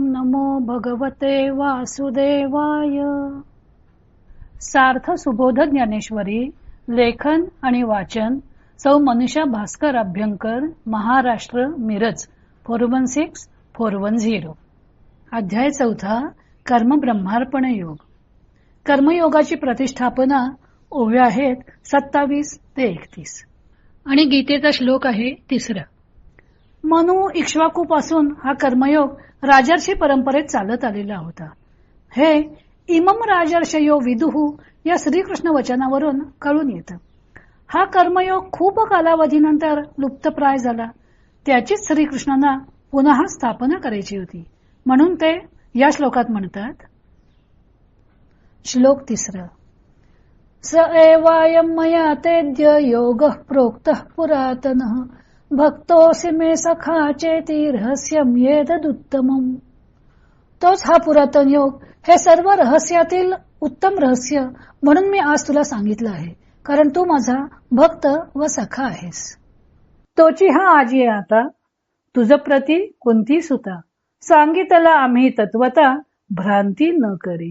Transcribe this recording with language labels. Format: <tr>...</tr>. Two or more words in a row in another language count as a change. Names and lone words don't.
<sa>नमो भगवते वासुदेवाय.</sa> <mr>सार्थ सुबोध ज्ञानेश्वरी. लेखन आणि वाचन सौ मनीषा भास्कर अभ्यंकर, महाराष्ट्र, मिरज 416410. अध्याय 4. कर्म ब्रह्मार्पण योग. कर्मयोगाची प्रतिष्ठापना ओव्या आहेत 27 ते 31 आणि गीतेचा श्लोक आहे 3. मनु इक्ष्वाकू पासून हा कर्मयोग राजर्षी परंपरेत चालत आलेला होता. हे</mr> <sa>इमम राजर्षयो विदुहु</sa> <mr>या श्रीकृष्ण वचनावरून कळून येतं. हा कर्मयोग खूप कालावधीनंतर लुप्तप्राय झाला. त्याचीच श्रीकृष्णांना पुन्हा स्थापना करायची होती, म्हणून ते या श्लोकात म्हणतात. श्लोक 3.</mr> <sa>स एवायं मया तेद्य योगः प्रोक्तः पुरातनः भक्तोऽसि मे सखा चेति रहस्यं येतदुत्तमम्.</sa> <mr>तोच हा पुरातन योग, हे सर्व रहस्यातील उत्तम रहस्य म्हणून मी आज तुला सांगितलं आहे, कारण तू माझा भक्त व सखा आहेस. तोची हा आजी आता तुझ प्रती कोणती सुता, सांगितला आम्ही तत्वता भ्रांती न करी.</mr>